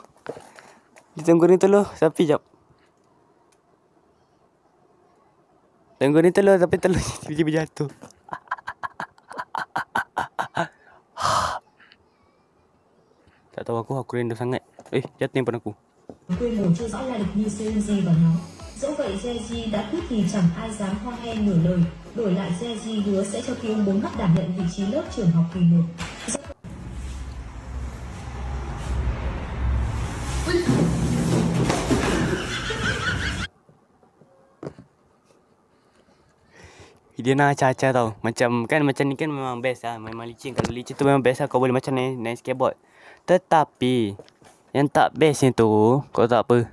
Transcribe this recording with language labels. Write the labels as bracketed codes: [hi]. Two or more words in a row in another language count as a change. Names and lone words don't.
[ms] Kita goreng telur. Sapi jap. Dan goreng telur tapi telur tiba-tiba jatuh. Tak tahu aku rindu sangat. Jatuh pada aku. [vi] Quy mô chưa rõ lai lịch như Seiji và nó. Dẫu vậy Seiji đã quyết thì chẳng ai dám ho he nửa lời. Đổi lại Seiji hứa sẽ cho Ki 4H đảm nhận vị trí lớp trưởng học kỳ 1. [ms] Dia nak acah-acah tau. Macam ni kan memang best lah. Memang licin. Kalau licin tu memang best lah. Kau boleh macam naik skateboard. Tetapi yang tak bestnya tu, kau tak apa.